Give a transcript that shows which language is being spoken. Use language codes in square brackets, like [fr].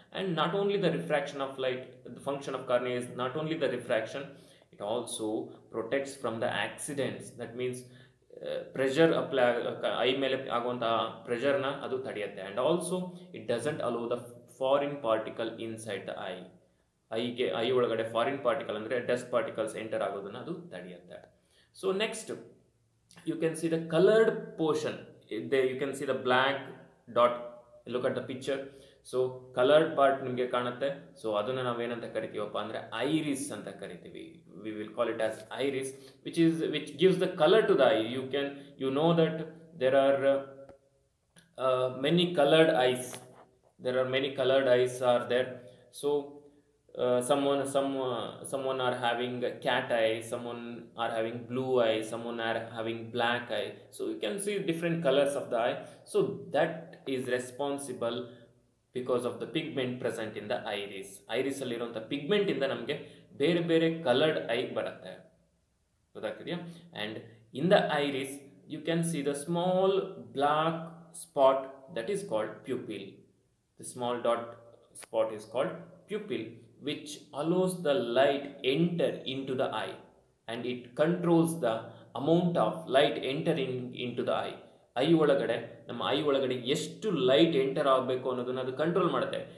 [en] And not only the refraction of light, the function of cornea is not only the refraction, it also protects from the accidents. That means pressure eye [kn] mele aguanta pressure na adu tadiyutte, [en] and also it doesn't allow the foreign particle inside the eye. [kn] I ಒಳಗಡೆ foreign particle ಅಂದರೆ dust particles enter ಆಗೋದನ್ನ ಅದು ತಡೆಯುತ್ತೆ. [en] So next you can see the coloured portion. You can see the black dot. Look at the picture. So coloured part [kn] ನಿಮಗೆ ಕಾಣುತ್ತೆ. So ಅದನ್ನು ನಾವೇನಂತ ಕರಿತೀವಪ್ಪ ಅಂದರೆ iris ಅಂತ ಕರಿತೀವಿ. [en] We will call it as iris, which gives the colour to the eye. You know that there are many coloured eyes. There are many colored eyes are there. So someone are having cat eye, someone are having blue eye, someone are having black eye. So you can see different colors of the eye. So that is responsible because of the pigment present in the iris. [kn] Iris ಅಲ್ಲಿ ಇರುವಂತ pigment ಇಂದ ನಮಗೆ ಬೇರೆ ಬೇರೆ colored eye ಬರುತ್ತೆ, ಗೊತ್ತಾಗ್ತಿದೆಯಾ? [en] And in the iris you can see the small black spot that is called pupil. The small dot spot is called pupil, which allows the light enter into the eye, and it controls the amount of light entering into the eye. [kn] I ಒಳಗಡೆ ನಮ್ಮ I ಒಳಗಡೆ ಎಷ್ಟು light enter ಆಗಬೇಕು ಅನ್ನೋದನ್ನ ಅದು control ಮಾಡುತ್ತೆ.